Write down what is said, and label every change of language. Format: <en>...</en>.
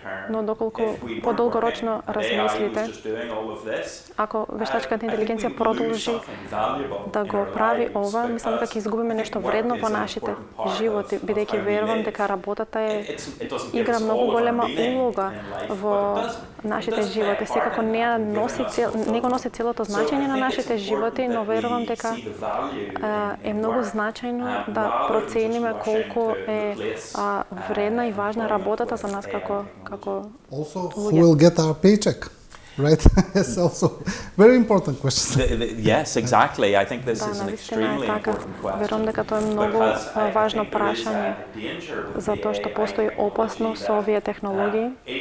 <mk>Но доколку подолгорочно размислите, ако вештачката интелигенција продолжи да го прави ова, мислам дека ќе изгубиме нешто вредно во нашите животи, бидејќи верувам дека работата игра многу голема улога во нашите животи. Секако не го носи целото значење на нашите животи, но верувам дека е многу значајно да процениме колку е вредна и важна работата за нас како</mk> <en>Also, who will get our paycheck? Right? It's also very important question. Yes, exactly. I think this is an extremely important question.</en> <mk>Верувам дека тоа е многу важно прашање, затоа што постои опасност со овие технологии.</mk>